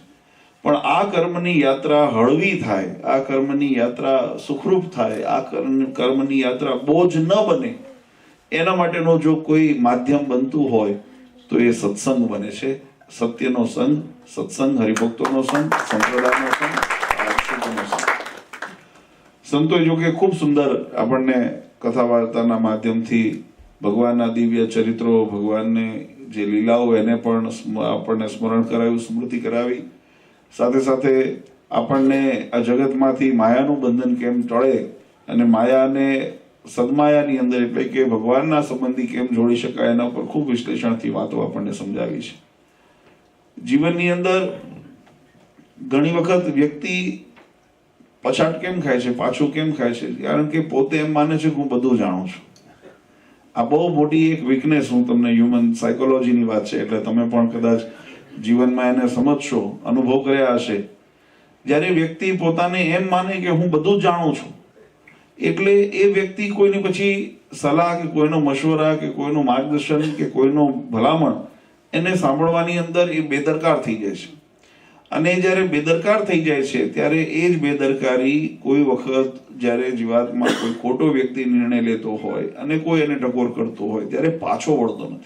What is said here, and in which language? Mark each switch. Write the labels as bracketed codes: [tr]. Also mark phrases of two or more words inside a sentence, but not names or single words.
[gu] પણ આ કર્મની યાત્રા હળવી થાય આ કર્મની યાત્રા સુખરૂપ થાય આ કર્મની યાત્રા બોજ ન બને એના માટેનો જો કોઈ માધ્યમ બનતું હોય તો એ સત્સંગ બને છે। સત્યનો સંગ સત્સંગ હરિભક્તોનો સંગ સંપ્રદાયનો સંગ આશ્રિતોનો સંગ। સંતોએ જો કે ખૂબ સુંદર આપને કથા વાર્તાના માધ્યમથી ભગવાનના દિવ્ય ચરિત્રો ભગવાનને જે લીલાઓ એને પણ આપણે સ્મરણ કરાવ્યું સ્મૃતિ કરાવી સાથે સાથે આપણે આ જગતમાંથી માયાનું બંધન કેમ ટળે અને માયાને સદમાયાની અંદર એટલે કે ભગવાનના સંબંધી કેમ જોડી શકાય એના પર ખૂબ વિશ્લેષણથી વાતો આપણે સમજાવી છે। જીવનની અંદર ઘણી વખત વ્યક્તિ પછાટ કેમ ખાય છે પાછો કેમ ખાય છે કારણ કે પોતે એમ માને છે હું બધું જાણું છું। આ બહુ મોટી એક વીકનેસ હું તમને [en] human psychologyની [gu] વાત છે એટલે તમે પણ કદાચ જીવનમાં એને સમજશો અનુભવ કર્યા હશે। જ્યારે વ્યક્તિ પોતાને એમ માને કે હું બધું જ જાણું છું એટલે એ વ્યક્તિ કોઈની પછી સલાહ કે કોઈનો મશવરા કે કોઈનું માર્ગદર્શન કે કોઈનો ભલામણ એને સાંભળવાની અંદર એ બેદરકાર થઈ જાય છે અને જ્યારે બેદરકાર થઈ જાય છે ત્યારે એ જ બેદરકારી કોઈ વખત જ્યારે જીવાત્મા કોઈ ખોટો વ્યક્તિ નિર્ણય લેતો હોય અને કોઈ એને ટકોર કરતો હોય ત્યારે પાછો વળતો નથી।